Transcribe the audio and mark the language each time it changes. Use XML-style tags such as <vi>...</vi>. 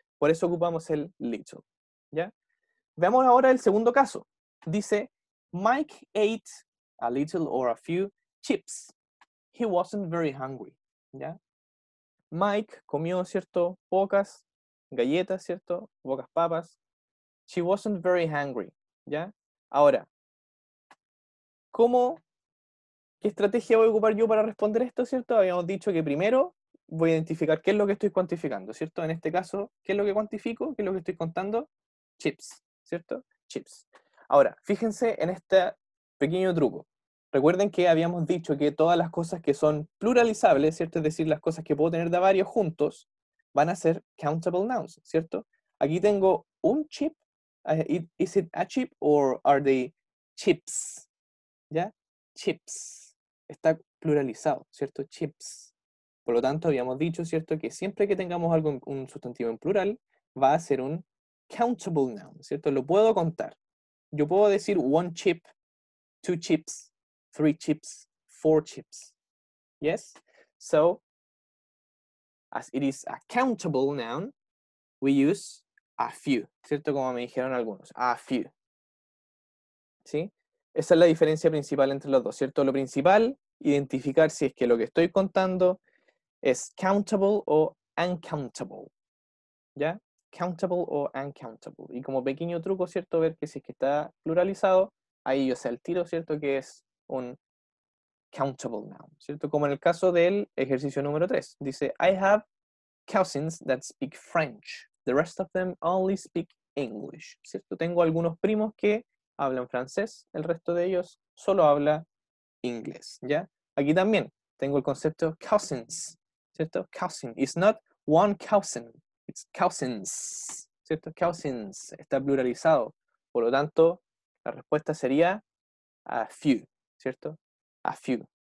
<es>Por eso ocupamos el little, ¿ya? Veamos ahora el segundo caso. Dice,</es> <en>Mike ate a little or a few chips. He wasn't very hungry,</en> <es>¿ya? Mike comió, ¿cierto? Pocas galletas, ¿cierto? Pocas papas.</es> <en>She wasn't very hungry,</en> <es>¿ya? Ahora, qué estrategia voy a ocupar yo para responder esto, ¿cierto? Habíamos dicho que primero voy a identificar qué es lo que estoy cuantificando, ¿cierto? En este caso, ¿qué es lo que cuantifico? ¿Qué es lo que estoy contando? Chips, ¿cierto? Chips. Ahora, fíjense en este pequeño truco. Recuerden que habíamos dicho que todas las cosas que son pluralizables, ¿cierto? Es decir, las cosas que puedo tener de varios juntos, van a ser countable nouns, ¿cierto? Aquí tengo un chip.</es> <en>Is it a chip or are they chips?</en> <es>¿Ya? Chips. Está pluralizado, ¿cierto? Chips. Por lo tanto, habíamos dicho, ¿cierto? Que siempre que tengamos algo, un sustantivo en plural, va a ser un countable noun, ¿cierto? Lo puedo contar. Yo puedo decir</es> <en>one chip, two chips, three chips, four chips. Yes? So, as it is a countable noun, we use a few,</en> <es>¿cierto? Como me dijeron algunos, a few. ¿Sí? Esa es la diferencia principal entre los dos, ¿cierto? Lo principal, identificar si es que lo que estoy contando es countable o uncountable, ¿ya? Countable o uncountable. Y como pequeño truco, ¿cierto? Ver que si es que está pluralizado, ahí yo sé al tiro, ¿cierto? Que es un countable noun, ¿cierto? Como en el caso del ejercicio número 3. Dice,</es> <en>I have cousins that speak French. The rest of them only speak English,</en> <es>¿cierto? Tengo algunos primos que hablan francés, el resto de ellos solo habla inglés, ¿ya? Aquí también tengo el concepto cousins, ¿cierto? Cousin.</es> <en>It's not one cousin, it's cousins,</en> <es>¿cierto? Cousins, está pluralizado. Por lo tanto, la respuesta sería a few, ¿cierto? A few.</es>